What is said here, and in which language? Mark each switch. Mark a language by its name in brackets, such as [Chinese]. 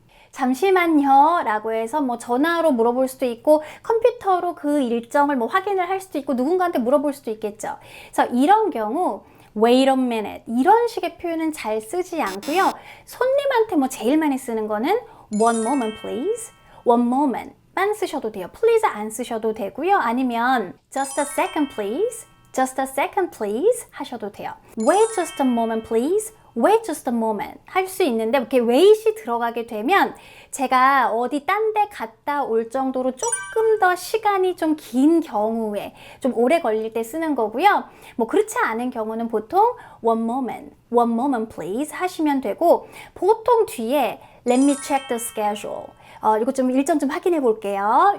[Korean] 잠시만요 라고 해서 뭐 전화로 물어볼 수도 있고 컴퓨터로 그 일정을 뭐 확인을 할 수도 있고 누군가한테 물어볼 수도 있겠죠. 그래서 이런 경우 [English] wait a minute [Korean] 이런 식의 표현은 잘 쓰지 않고요. 손님한테 뭐 제일 많이 쓰는 거는 [English] one moment please, one moment [Korean] 만 쓰셔도 돼요. please 안 쓰셔도 되고요. 아니면 [English] just a second please, just a second please [Korean] 하셔도 돼요. [English] wait just a moment [Korean] please, wait just a moment 할 수 있는데 이렇게 wait이 들어가게 되면 제가 어디 딴 데 갔다 올 정도로 조금 더 시간이 좀 긴 경우에 좀 오래 걸릴 때 쓰는 거고요. 뭐 그렇지 않은 경우는 보통 [English] one moment please [Korean] 하시면 되고 보통 뒤에 [English] let me check the schedule [Korean] 이거 좀 일정 좀 확인해 볼게요.